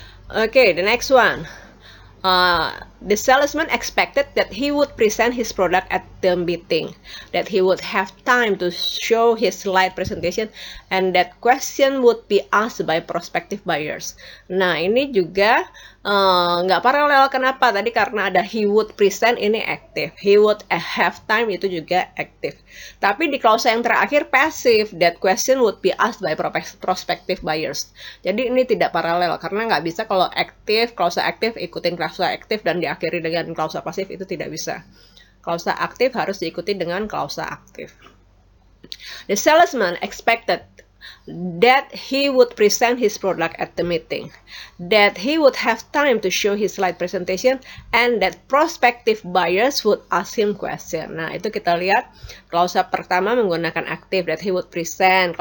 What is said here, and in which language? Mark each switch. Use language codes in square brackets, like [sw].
[en] Oke, the next one. The salesman expected that he would present his product at the meeting, that he would have time to show his slide presentation, and that question would be asked by prospective buyers. [id] Nah, ini juga nggak paralel. Kenapa? Tadi karena ada [en] he would present, [id] ini aktif. [en] He would have time, [id] itu juga aktif. Tapi di klausa yang terakhir pasif, [en] that question would be asked by prospective buyers. [id] Jadi ini tidak paralel, karena nggak bisa kalau aktif, klausa aktif ikutin klausa aktif dan diakhiri dengan klausa pasif, itu tidak bisa. Klausa aktif harus diikuti dengan klausa aktif. [en] The salesman expected that he would present his product at the meeting, that he would have time to show his slide presentation, and that prospective buyers would ask him question. [id] Nah, itu kita lihat klausa pertama menggunakan aktif, [en] that he would present.